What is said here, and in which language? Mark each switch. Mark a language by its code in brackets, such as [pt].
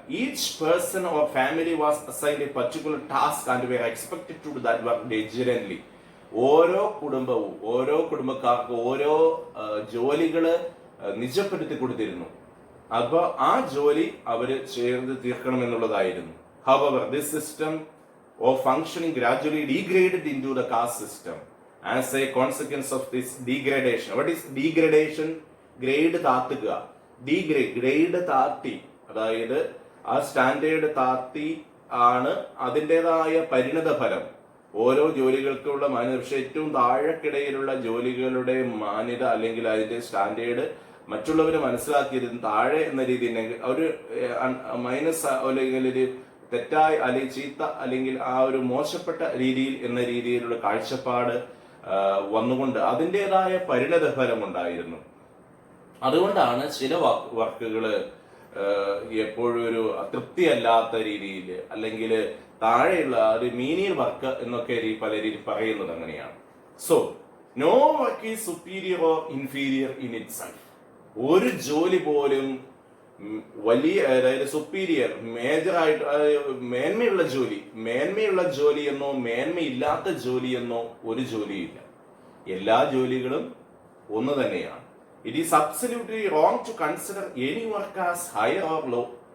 [en] Each person or family was assigned a particular task and were expected to do that work diligently. [ml] ഓരോ കുടുംബക്കാർക്ക് ഓരോ ജോലികള് നിജപ്പെടുത്തി കൊടുത്തിരുന്നു. അപ്പൊ ആ ജോലി അവര് ചെയ്ത് തീർക്കണം എന്നുള്ളതായിരുന്നു. [en] However, this system of functioning gradually degraded into the caste system as a consequence of this degradation. What is degradation? [ml] Grade താത്തുക. Grade താത്തി, അതായത് ആ സ്റ്റാൻഡേർഡ് താത്തി ആണ് അതിൻ്റെതായ പരിണത ഫലം. ഓരോ ജോലികൾക്കുള്ള മാന്യത, പക്ഷെ ഏറ്റവും താഴെക്കിടയിലുള്ള ജോലികളുടെ മാന്യത അല്ലെങ്കിൽ അതിന്റെ സ്റ്റാൻഡേർഡ് മറ്റുള്ളവർ മനസ്സിലാക്കിയതിന് താഴെ എന്ന രീതിയിൽ ഒരു മൈനസ് അല്ലെങ്കിൽ ഒരു തെറ്റായ അല്ലെങ്കിൽ ചീത്ത അല്ലെങ്കിൽ ആ ഒരു മോശപ്പെട്ട രീതിയിൽ എന്ന രീതിയിലുള്ള കാഴ്ചപ്പാട് വന്നുകൊണ്ട് അതിൻ്റെതായ പരിണത ഫലം ഉണ്ടായിരുന്നു. അതുകൊണ്ടാണ് ചില വർക്കുകള് എപ്പോഴും ഒരു തൃപ്തിയല്ലാത്ത രീതിയിൽ അല്ലെങ്കിൽ താഴെയുള്ള ഒരു മീനിയർ വർക്ക് എന്നൊക്കെ പല രീതിയിൽ പറയുന്നത് അങ്ങനെയാണ്. [en] So no work is superior or inferior in itself. [ml] ഒരു ജോലി പോലും വലിയ, അതായത് സുപ്പീരിയർ, മേജറായിട്ട് മേന്മയുള്ള ജോലി എന്നോ മേന്മയില്ലാത്ത ജോലി എന്നോ ഒരു ജോലിയില്ല. എല്ലാ ജോലികളും ഒന്ന് തന്നെയാണ്. [en] It is absolutely wrong to consider any work as higher or low.